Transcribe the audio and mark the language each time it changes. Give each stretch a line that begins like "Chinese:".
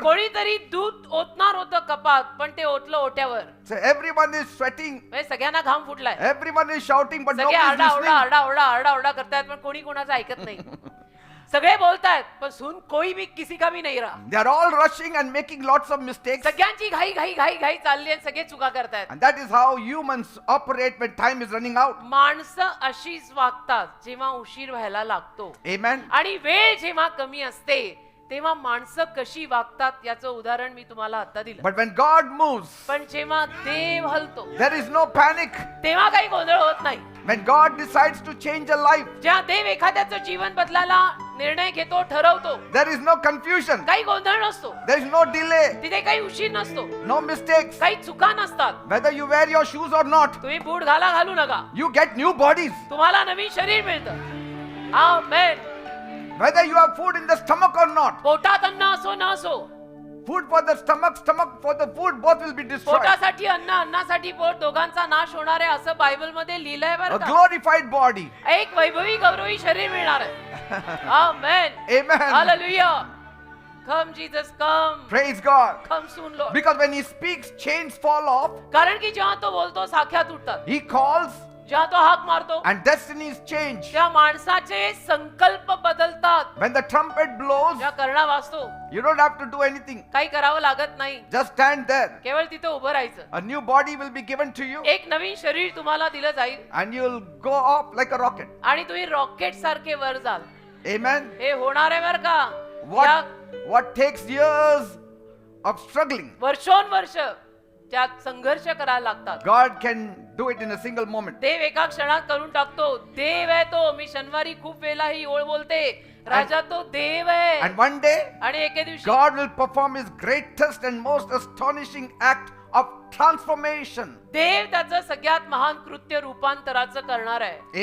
Marathi: कोणीतरी दूध ओतणार होतं कपात, पण ते ओतलं ओट्यावर.
English: So everyone is sweating,
Marathi: म्हणजे सगळ्यांना घाम फुटलाय.
English: everyone is shouting, but
Marathi: सगळे
English: nobody is
Marathi: आरडा ओरडा
English: listening.
Marathi: आरडा ओरडा आरडा ओरडा करतायत, पण कोणी कोणाचं ऐकत नाही. सगळे बोलतायत, पण
Hindi: सुन कोई भी किसी का भी नहीं रहा.
English: They are all rushing and making lots of mistakes.
Marathi: सगळ्यांची घाई घाई घाई घाई चालली आणि सगळे चुका करतायत.
English: And that is how humans operate when time is running out.
Marathi: माणसं अशीच वागतात जेव्हा उशीर व्हायला लागतो.
English: Amen.
Marathi: आणि वेळ जेव्हा कमी असते तेव्हा माणसं कशी वागतात याचं उदाहरण मी तुम्हाला आता दिलं.
English: But when God moves,
Marathi: पण जेव्हा देव हलतो
English: there is no panic.
Marathi: तेव्हा काही गोंधळ होत नाही.
English: When God decides to change a life,
Marathi: जेव्हा देव एखाद्याचं जीवन बदलायला निर्णय घेतो, ठरवतो,
English: there is no confusion.
Marathi: काही गोंधळ नसतो.
English: There is no delay,
Marathi: तिथे काही उशीर नसतो,
English: no mistakes.
Marathi: काही चुका नसतात.
English: Whether you wear your shoes or not,
Marathi: तुम्ही बूट घालू नका,
English: you get new bodies.
Marathi: तुम्हाला नवीन शरीर मिळतं. आमेन.
English: Whether you have food in the stomach or not,
Marathi: पोटात अन्न असो न असो,
English: food for the stomach, stomach for the food, both will be destroyed.
Marathi: पोटासाठी अन्न, अन्नासाठी पोट, दोघांचा नाश होणार आहे असं बायबल मध्ये लिहिलंय
English: A
Marathi: बरं का.
English: glorified body.
Marathi: एक वैभवी गौरवी शरीर मिळणार आहे. आमेन.
English: Amen. Hallelujah. Come Jesus, come. Praise God. Come soon, Lord. Because when he speaks, chains fall off.
Marathi: कारण की जेव्हा तो बोलतो साख्या तुटतात.
English: He calls
Marathi: जेव्हा तो हाक मारतो
English: and destinies change.
Marathi: त्या माणसाचे संकल्प बदलतात.
English: When the trumpet blows,
Marathi: जेव्हा करणा वाजतो
English: you don't have to do anything.
Marathi: काही करावं लागत नाही,
English: Just stand there.
Marathi: केवळ तिथे उभं राहायचं.
English: A new body will be given to you
Marathi: एक नवीन शरीर तुम्हाला दिलं जाईल
English: and you'll go off like a rocket.
Marathi: आणि तुम्ही रॉकेट सारखे वर जाल.
English: Amen.
Marathi: हे होणार आहे बरं का.
English: What takes years of struggling,
Marathi: वर्षोनवर्ष त्यात संघर्ष करायला लागतात.
English: God can do it in a single moment.
Marathi: देव एका क्षणात करून टाकतो. देव आहे तो. मी शनिवारी खूप वेळा ही ओळ बोलते. राजा तो देव आहे.
English: And one day,
Marathi: आणि एके दिवशी
English: God will perform his greatest and most astonishing act of transformation.
Marathi: देव त्याचं सगळ्यात महान कृत्य रूपांतराचं करणार आहे.